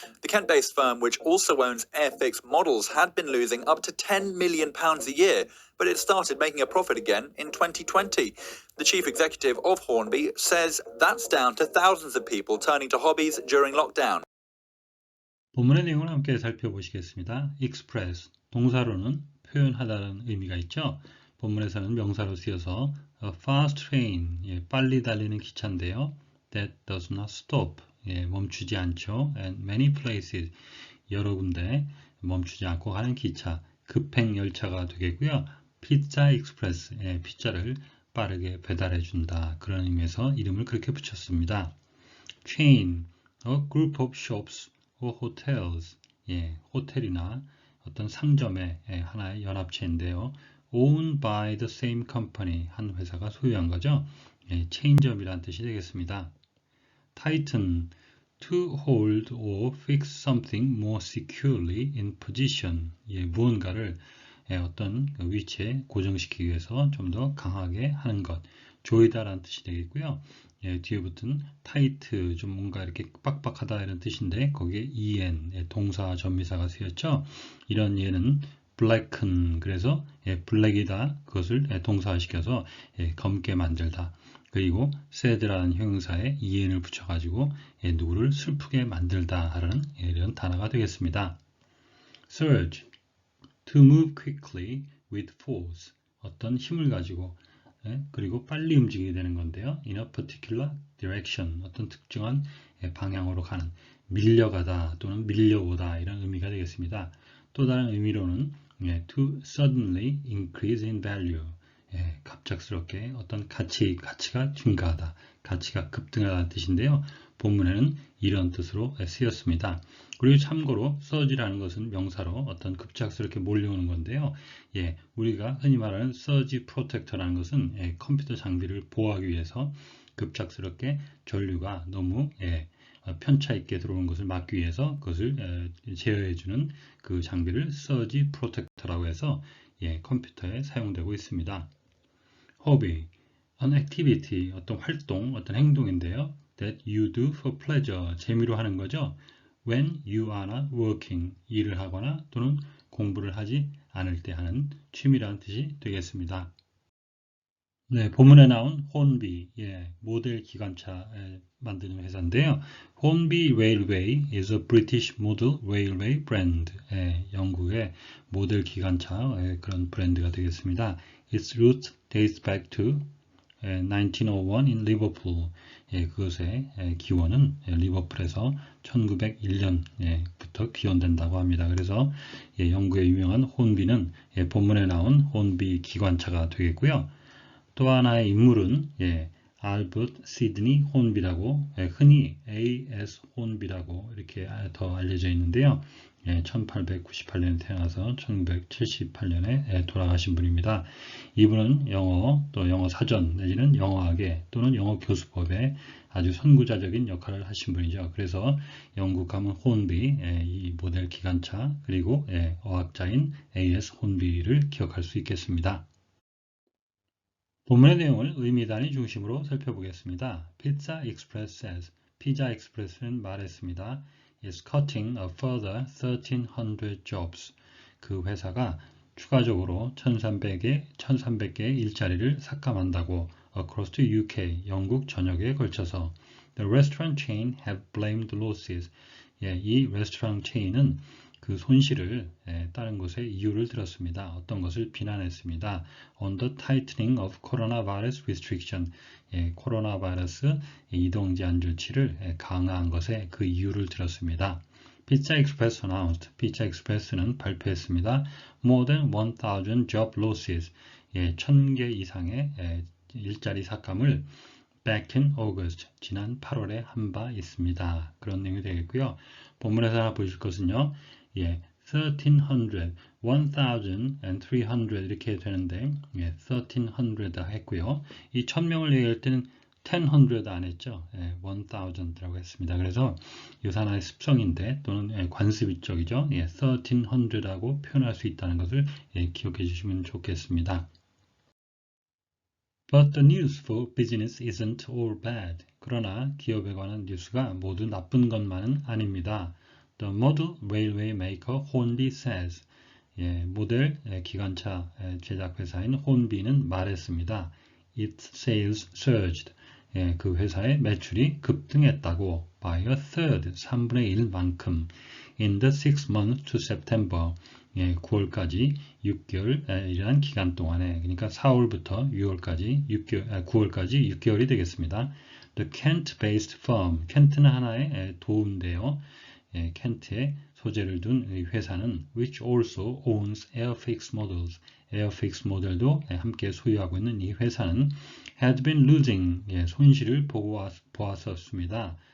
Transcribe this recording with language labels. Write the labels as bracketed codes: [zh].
[en] The Kent-based firm, which also owns Airfix Models, had been losing up to £10 million a year, but it started making a profit again in 2020. The chief executive of Hornby says that's down to thousands of people turning to hobbies during lockdown. [ko] 본문의 내용을 함께 살펴보시겠습니다. express, 동사로는 표현하다는 의미가 있죠. 본문에서는 명사로 쓰여서 [en] a fast train, [ko] 빨리 달리는 기차인데요. [en] that does not stop, [ko] 멈추지 않죠. [en] and many places, [ko] 여러 군데 멈추지 않고 가는 기차. 급행 열차가 되겠고요. 피자 익스프레스, 피자를 빠르게 배달해 준다. 그런 의미에서 이름을 그렇게 붙였습니다. [en] chain, a group of shops or hotels. [ko] 호텔이나 어떤 상점의 하나의 연합체인데요. [en] owned by the same company. [ko] 한 회사가 소유한 거죠. 체인점이라는 뜻이 되겠습니다. [en] tighten, to hold or fix something more securely in position. [ko] 무언가를 어떤 위치에 고정시키기 위해서 좀 더 강하게 하는 것. 조이다라는 뜻이 되겠고요. 뒤에 붙은 tight, 좀 뭔가 이렇게 빡빡하다 이런 뜻인데 거기에 en, 동사 전미사가 쓰였죠. 이런 예는 blacken, 그래서 블랙이다, 그것을 동사화시켜서 검게 만들다. 그리고 sad라는 형용사에 en을 붙여가지고 누구를 슬프게 만들다 하는 이런 단어가 되겠습니다. [en] surge, to move quickly with force. [ko] 어떤 힘을 가지고 그리고 빨리 움직이게 되는 건데요. [en] in a particular direction. [ko] 어떤 특정한 방향으로 가는, 밀려가다 또는 밀려오다 이런 의미가 되겠습니다. 또 다른 의미로는 [en] to suddenly increase in value. [ko] 갑작스럽게 어떤 가치가 증가하다, 가치가 급등하다는 뜻인데요. 본문에는 이런 뜻으로 쓰였습니다. 그리고 참고로 surge라는 것은 명사로 어떤 급작스럽게 몰려오는 건데요. 우리가 흔히 말하는 surge protector라는 것은 컴퓨터 장비를 보호하기 위해서 급작스럽게 전류가 너무 편차 있게 들어오는 것을 막기 위해서 그것을 제어해주는 그 장비를 surge protector라고 해서 컴퓨터에 사용되고 있습니다. [en] hobby, an activity, [ko] 어떤 활동, 어떤 행동인데요. [en] that you do for pleasure, [ko] 재미로 하는 거죠. [en] when you are not working, [ko] 일을 하거나 또는 공부를 하지 않을 때 하는 취미라는 뜻이 되겠습니다. 본문에 나온 혼비, 모델 기관차 만드는 회사인데요. [en] 혼비 Railway is a British model railway brand. [ko] 영국의 모델 기관차 그런 브랜드가 되겠습니다. [en] Its root dates back to 1901 in Liverpool. [ko] 그것의 기원은 리버풀에서 1901년부터 기원된다고 합니다. 그래서 영국의 유명한 혼비는 본문에 나온 혼비 기관차가 되겠고요. 또 하나의 인물은 알버트 시드니 혼비라고, 흔히 A.S. 혼비라고 이렇게 더 알려져 있는데요. 1898년에 태어나서 1978년에 돌아가신 분입니다. 이분은 영어, 또 영어 사전 내지는 영어학에 또는 영어 교수법에 아주 선구자적인 역할을 하신 분이죠. 그래서 영국 가문 혼비, 이 모델 기관차, 그리고 어학자인 A.S. 혼비를 기억할 수 있겠습니다. 본문의 내용을 의미 단위 중심으로 살펴보겠습니다. [en] Pizza Express says, [ko] 피자 익스프레스는 말했습니다. [en] is cutting a further 1,300 jobs. [ko] 그 회사가 추가적으로 1,300개의 일자리를 삭감한다고 [en] across the UK, [ko] 영국 전역에 걸쳐서 [en] the restaurant chain have blamed the losses. [ko] 이 레스토랑 체인은 그 손실을 다른 것에 이유를 들었습니다. 어떤 것을 비난했습니다. [en] On the tightening of coronavirus restriction. [ko] 코로나 바이러스 이동 제한 조치를 강화한 것에 그 이유를 들었습니다. 피자 익스프레스 announced. 피자 익스프레스는 발표했습니다. [en] More than 1,000 job losses. [ko] 1,000개 이상의 일자리 삭감을 [en] back in August. [ko] 지난 8월에 한 바 있습니다. 그런 내용이 되겠고요. 본문에서 하나 보실 것은요. 1,300, 1,300 이렇게 되는데 1,300 했고요. 이 1,000명을 얘기할 때는 1,000 안 했죠. 1,000라고 했습니다. 그래서 이것은 하나의 습성인데 또는 관습적이죠. 1,300라고 표현할 수 있다는 것을 기억해 주시면 좋겠습니다. [en] But the news for business isn't all bad. [ko] 그러나 기업에 관한 뉴스가 모두 나쁜 것만은 아닙니다. [en] The model railway maker 혼비 says. [ko] 모델 기관차 제작 회사인 혼비는 말했습니다. [en] Its sales surged. [ko] 그 회사의 매출이 급등했다고 [en] by a third, [ko] 3분의 1만큼 [en] in the 6 months to September. [ko] 9월까지 6개월이라는 기간 동안에, 그러니까 4월부터 9월까지 6개월이 되겠습니다. [en] The Kent-based firm, [ko] 켄트는 하나의 도인데요. 켄트의 소재를 둔 이 회사는 [en] which also owns Airfix Models, [ko] Airfix 모델도 함께 소유하고 있는 이 회사는 [en] had been losing, [ko] 손실을 보았었습니다.